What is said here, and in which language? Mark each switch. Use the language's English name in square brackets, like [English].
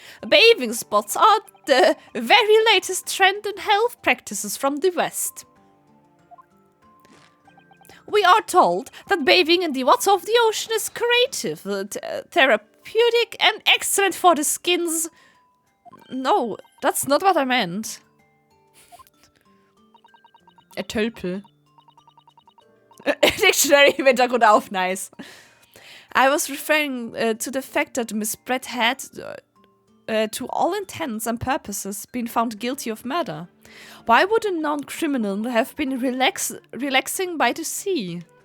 [English] Bathing spots are the very latest trend in health practices from the West. We are told that bathing in the water of the ocean is creative, therapeutic, and excellent for the skins. No, that's not what I meant. A Tölpel. [German] Dictionary im Hintergrund auf, nice. [English] I was referring to the fact that Miss Brett had, to all intents and purposes, been found guilty of murder. Why would a non-criminal have been relaxing by the sea?